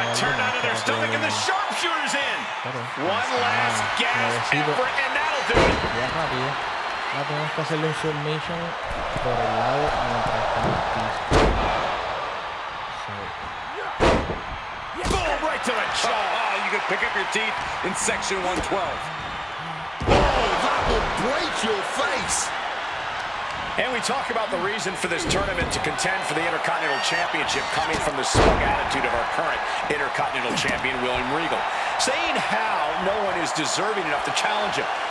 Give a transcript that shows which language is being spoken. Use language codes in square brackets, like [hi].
[en] Got turned out of their stomach and the sharpshooter's in. One last gasp effort and that'll do it. [es] Ya rápido. Ahora tenemos que hacerle un submission por el lado mientras está en el piso. [en] Boom, right to the jaw. Oh, you can pick up your teeth in section 112. Oh, that will break your face. And we talk about the reason for this tournament to contend for the Intercontinental Championship coming from the smug attitude of our current Intercontinental Champion, William Regal, saying how no one is deserving enough to challenge him.